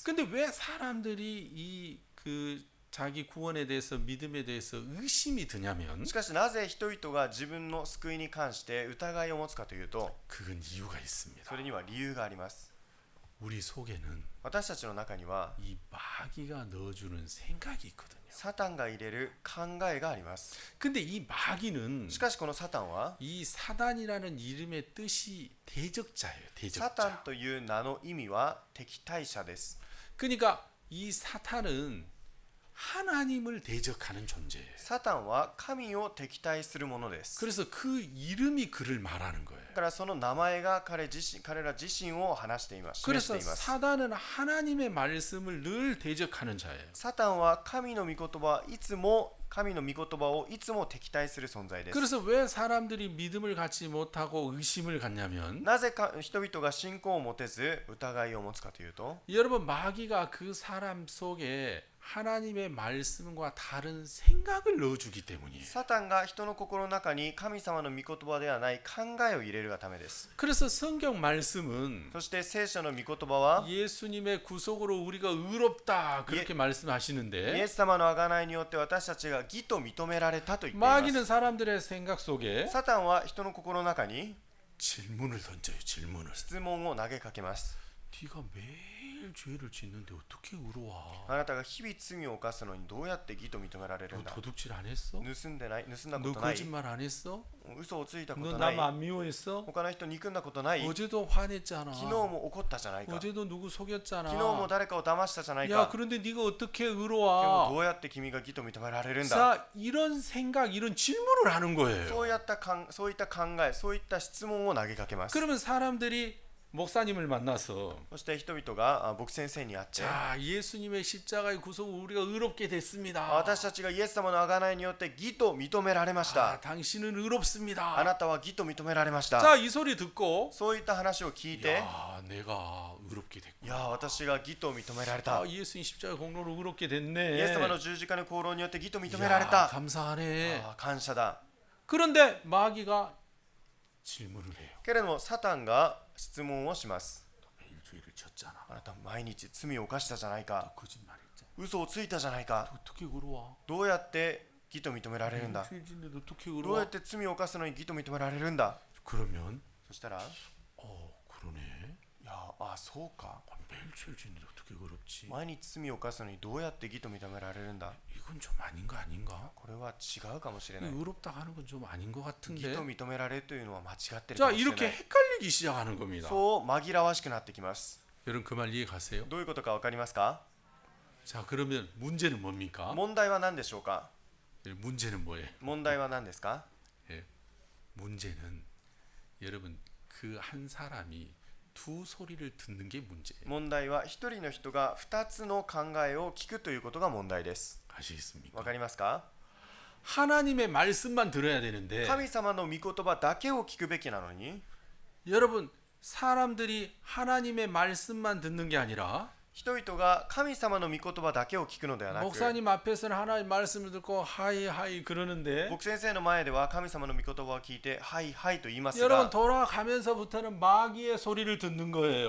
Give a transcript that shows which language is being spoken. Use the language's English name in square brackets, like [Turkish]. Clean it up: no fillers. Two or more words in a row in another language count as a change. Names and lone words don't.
[Korean] 근데 왜 사람들이 이 그 자기 구원에 대해서 믿음에 대해서 의심이 드냐면 [Japanese] しかしなぜ人々が自分の救いに関して疑いを持つかというと、 [Korean] 그건 이유가 있습니다. [Japanese] それには理由があります。 [Korean] 우리 속에는 [Japanese] 私たちの中には [Korean] 이 마귀가 넣어주는 생각이 있거든요. [Japanese] サタンが入れる考えがあります。 [Korean] 근데 이 마귀는 [Japanese] しかしこのサタンは [Korean] 이 사단이라는 이름의 뜻이 대적자예요. [Japanese] サタン [Korean] 대적자. [Japanese] という名の意味は敵対者です。 [Korean] 그러니까 이 사탄은 하나님을 대적하는 존재예요. [Japanese] サタンは神を敵対するものです。 [Korean] 그래서 그 이름이 그를 말하는 거예요. [Japanese] だからその名前が彼ら自身を話しています。示して [Korean] 그래서 [Japanese] います。 [Korean] 사단은 하나님의 말씀을 늘 대적하는 자예요. [Japanese] サタンは神の御言葉はいつも神の御言葉をいつも敵対する存在です。 [Korean] 그래서 왜 사람들이 믿음을 갖지 못하고 의심을 갖냐면 [Japanese] なぜか人々が信仰を持てず疑いを持つかというと、 [Korean] 여러분 마귀가 그 사람 속에 하나님의 말씀과 다른 생각을 넣어주기 때문이에요. [Japanese] サタンが人の心の中に神様の御言葉ではない考えを入れるがためです。 [Korean] 그래서 성경 말씀은 [Japanese] そして聖書の御言葉は [Korean] 예수님의 구속으로 우리가 의롭다 그렇게 [Japanese] イエ [Korean] 말씀하시는데 [Japanese] ス様の贖いによって私たちが義と認められたと言っていま [Korean] 마귀는 [Japanese] す。 [Korean] 사람들의 생각 속에 [Japanese] サタンは人の心の中に [Korean] 질문을 던져요. 질문을. [Japanese] 質問を投げかけます。 [Korean] 네가 매일 죄를 짓는데 어떻게 의로워? [Japanese] あなたが日々罪を犯すのにどうやって義と認められる [Korean] 너 [Japanese] んだ。 [Korean] 도둑질 안 했어? [Japanese] 盗んだこ [Korean] 너 [Japanese] とない。 [Korean] 거짓말 안 했어? [Japanese] 嘘をついたこ [Korean] 너 [Japanese] とない。 [Korean] 남 안 미워했어? [Japanese] 他の人憎んだことない。昨 [Korean] 어제도 화냈잖아. [Japanese] 日も怒ったじゃないか。昨 [Korean] 어제도 누구 속였잖아. [Japanese] 日も誰かを騙したじゃないか。 [Korean] 야, 그런데 네가 어떻게 [Japanese] でも [Korean] 의로워? [Japanese] どうやって君が義と認められるんだ。 [Korean] 자, 이런 생각, 이런 질문을 하는 [Japanese] そ [Korean] 거예요. [Japanese] ういった考え、そういった質問を投げかけます。 [Korean] 그러면 사람들이 목사님을 만나서 [Japanese] そして人々が牧先生に会って、 [Korean] 자, 예수님의 십자가의 구속으로 우리가 의롭게 됐습니다. [Japanese] 私たちがイエス様の贖いによって義と認められまし [Korean] 아, [Japanese] た。 [Korean] 당신은 [Japanese] あ [Korean] 의롭습니다. [Japanese] なたは義と認められました。 [Korean] 자, 이 소리 듣고 [Japanese] そういった話を聞いて、 [Korean] 야, 내가 의롭게 [Japanese] い [Korean] 됐구나. [Japanese] や私が義と認められた。 [Korean] 아, 예수님 십자가 공로로 의롭게 [Japanese] イ [Korean] 됐네. [Japanese] エス様の十字架の功労によって義と認められ [Korean] 야, [Japanese] た。 [Korean] 감사하네. [Japanese] 感謝だ。 [Korean] 그런데 마귀가 질문을 해요. [Japanese] けれどもサタンが質問をします。 [Korean] 매일 죄를 졌잖아. [Japanese] あなた毎日罪を犯したじゃないか、 [Korean] 거짓말했잖아. [Japanese] 嘘をついたじゃないか、 [Korean] 어떻게 그러와? [Japanese] どうやって義と認められるんだ、 [Korean] 죄 짓는데 어떻게 [Japanese] どうや [Korean] 그러와? [Japanese] って罪を犯すのに義と認められるんだ。 [Korean] 그러면 [Japanese] そしたら、い [Korean] 그러네. [Japanese] や、そうか、 [Korean] 매일 죄를 짓는데 어떻게 그렇지? [Japanese] 毎日罪を犯すのにどうやって義と認められるんだ。 [Korean] 이건 좀 아닌 거 아닌가? [Japanese] これは違うかもしれ [Korean] 이 [Japanese] ない。 [Korean] 의롭다 하는 건 좀 아닌 것 [Japanese] 義 [Korean] 같은데. [Japanese] と認められるというのは間違ってる [Korean] 자 [Japanese] かもしれな [Korean] 이렇게 [Japanese] い。 [Korean] 헷갈리기 시작하는 겁니다. [Japanese] そう紛らわしくなってきます。 [Korean] 여러분 그 말 이해 가세요? [Japanese] どういうことか分かりますか？ [Korean] 자 그러면 문제는 뭡니까? [Japanese] 問題は何でしょうか？ [Korean] 문제는 뭐예요? [Japanese] 問題は何ですか？ [Korean] 예. 문제는 여러분 그 한 사람이 두 소리를 듣는 게 문제예요. [Japanese] 問題は一人の人が二つの考えを聞くということが問題です。 [Korean] 아시겠습니까? [Japanese] わかりますか？ [Korean] 하나님의 말씀만 들어야 되는데 [Japanese] 神様の御言葉だけを聞くべきなのに、 [Korean] 여러분 사람들이 하나님의 말씀만 듣는 게 아니라 [Japanese] 人々が神様の御言葉だけを聞くのではなく、 [Korean] 목사님 앞에서는 하나님 말씀을 듣고 [Japanese] はい はい [Korean] 그러는데 [Japanese] 僕先生の前では神様の御言葉を聞いてはいはいと言います [Korean] 여러분 [Japanese] が、 [Korean] 돌아가면서부터는 마귀의 소리를 듣는 거예요.